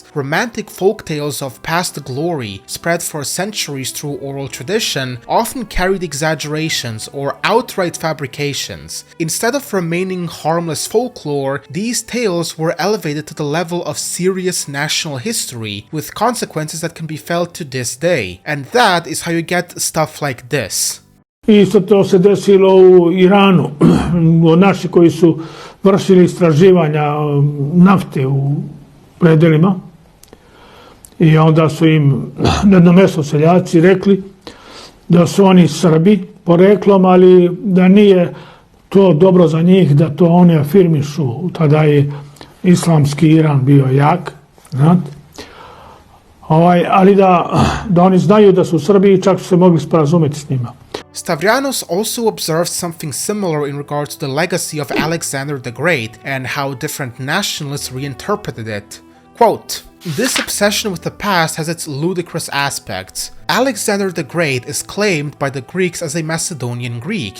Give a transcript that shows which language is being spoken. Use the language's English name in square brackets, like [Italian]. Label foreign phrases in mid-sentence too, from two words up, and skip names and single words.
[English] Romantic folktales of past glory, spread for centuries through oral tradition, often carried exaggerations or outright fabrications. Instead of remaining harmless folklore, these tales were elevated to the level of serious national history, with consequences that can be felt to this day. And that is how you get stuff like this. [Serbian] Isto to se desilo u Iranu, naši koji su vršili istraživanja nafte u predelima i onda su im na jednom mjestu seljaci rekli da su oni Srbi poreklom, ali da nije to dobro za njih, da to oni afirmišu. Tada je islamski Iran bio jak, znate? Ali da oni znaju da su Srbi i čak su se mogli sporazumeti s njima. [English] Stavrianos also observed something similar in regards to the legacy of Alexander the Great and how different nationalists reinterpreted it. Quote, "This obsession with the past has its ludicrous aspects. Alexander the Great is claimed by the Greeks as a Macedonian Greek.